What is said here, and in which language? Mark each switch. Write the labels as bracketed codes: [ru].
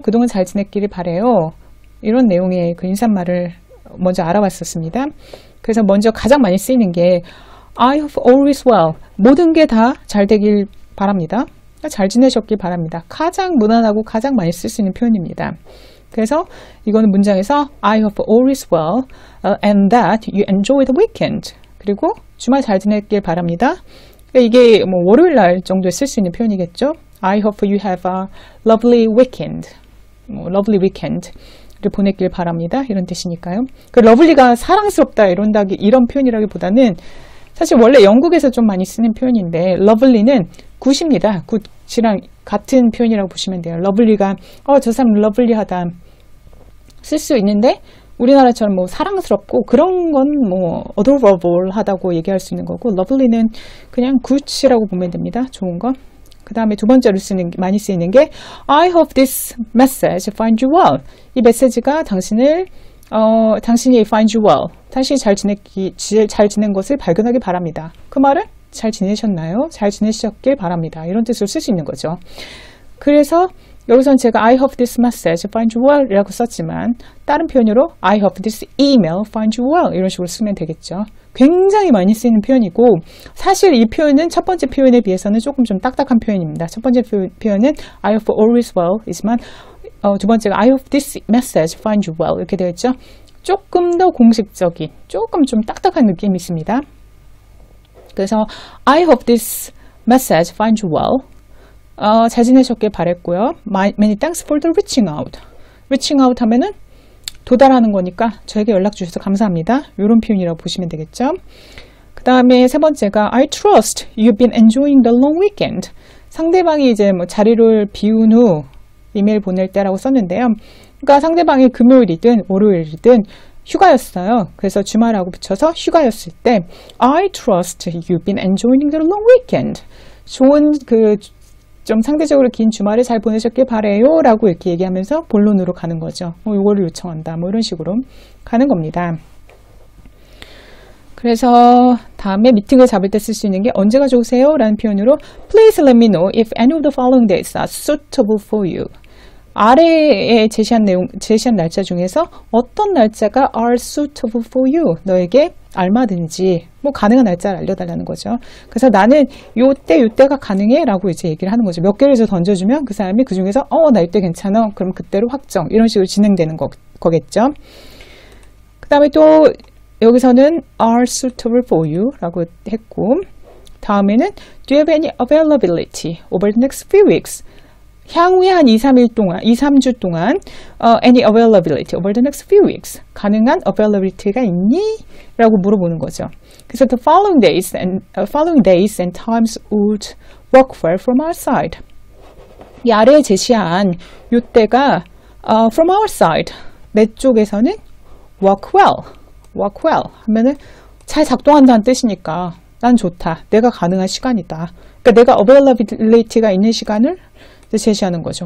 [ko] 그동안 잘 지냈기를 바래요. 이런 내용의 그 인사말을 먼저 알아봤었습니다. 그래서 먼저 가장 많이 쓰이는 게 [en] I hope all is well. [ko] 모든 게 다 잘 되길 바랍니다. 잘 지내셨길 바랍니다. 가장 무난하고 가장 많이 쓸 수 있는 표현입니다. 그래서 이거는 문장에서 [en] I hope all is well and that you enjoy the weekend. [ko] 그리고 주말 잘 지냈길 바랍니다. 이게 뭐 월요일 날 정도에 쓸 수 있는 표현이겠죠. [en] I hope you have a lovely weekend. [ko] lovely weekend를 보냈길 바랍니다. 이런 뜻이니까요. 그 lovely가 사랑스럽다 이런 표현이라기보다는 사실 원래 영국에서 좀 많이 쓰는 표현인데 lovely는 굿입니다. 굿이랑 같은 표현이라고 보시면 돼요. lovely가 저 사람 lovely하다 쓸 수 있는데 우리나라처럼 뭐 사랑스럽고 그런 건 뭐 adorable하다고 얘기할 수 있는 거고 lovely는 그냥 굿이라고 보면 됩니다. 좋은 거. 그 다음에 두 번째로 많이 쓰이는 게 [en] I hope this message finds you well. [ko] 이 메시지가 당신이 [en] finds you well. [ko] 당신이 잘 지낸 것을 발견하길 바랍니다. 그 말은 잘 지내셨나요? 잘 지내셨길 바랍니다. 이런 뜻으로 쓸 수 있는 거죠. 그래서 여기서는 제가 [en] I hope this message finds you well [ko] 이라고 썼지만 다른 표현으로 [en] I hope this email finds you well [ko] 이런 식으로 쓰면 되겠죠. 굉장히 많이 쓰이는 표현이고 사실 이 표현은 첫 번째 표현에 비해서는 조금 좀 딱딱한 표현입니다. 첫 번째 표현은 [en] I hope all is well [ko] 이지만 두 번째가 [en] I hope this message finds you well [ko] 이렇게 되어 있죠. 조금 더 공식적인 조금 좀 딱딱한 느낌이 있습니다. 그래서 [en] I hope this message finds you well [ko] 잘 지내셨길 바랬고요. [en] Many thanks for the reaching out. [ko] reaching out 하면은 도달하는 거니까 저에게 연락 주셔서 감사합니다. 이런 표현이라고 보시면 되겠죠. 그 다음에 세 번째가 [en] I trust you've been enjoying the long weekend. [ko] 상대방이 이제 뭐 자리를 비운 후 이메일 보낼 때라고 썼는데요. 그러니까 상대방이 금요일이든 월요일이든 휴가였어요. 그래서 주말하고 붙여서 휴가였을 때 [en] I trust you've been enjoying the long weekend. [ko] 좋은 좀 상대적으로 긴 주말을 잘 보내셨길 바래요 라고 이렇게 얘기하면서 본론으로 가는 거죠. 이거를 요청한다. 이런 식으로 가는 겁니다. 그래서 다음에 미팅을 잡을 때 쓸 수 있는 게 언제가 좋으세요? 라는 표현으로 [en] Please let me know if any of the following dates are suitable for you. [ko] 아래에 제시한 날짜 중에서 어떤 날짜가 [en] are suitable for you? [ko] 너에게 알마든지 가능한 날짜를 알려달라는 거죠. 그래서 나는 요때가 가능해 라고 이제 얘기를 하는 거죠. 몇 개를 이제 던져주면 그 사람이 그 중에서 나 이때 괜찮아. 그럼 그때로 확정. 이런 식으로 진행되는 거겠죠. 그 다음에 또 여기서는 [en] are suitable for you [ko] 라고 했고 다음에는 [en] do you have any availability over the next few weeks? [ko] 향후에 한 2-3주 동안 [en] any availability over the next few weeks [ko] 가능한 availability가 있니? 라고 물어보는 거죠. 그래서 [en] the following days and times would work well from our side. [ko] 이 아래에 제시한 요때가 [en] from our side [ko] 내 쪽에서는 work well 하면은 잘 작동한다는 뜻이니까 난 좋다. 내가 가능한 시간이다. 그러니까 내가 availability가 있는 시간을 제시하는 거죠.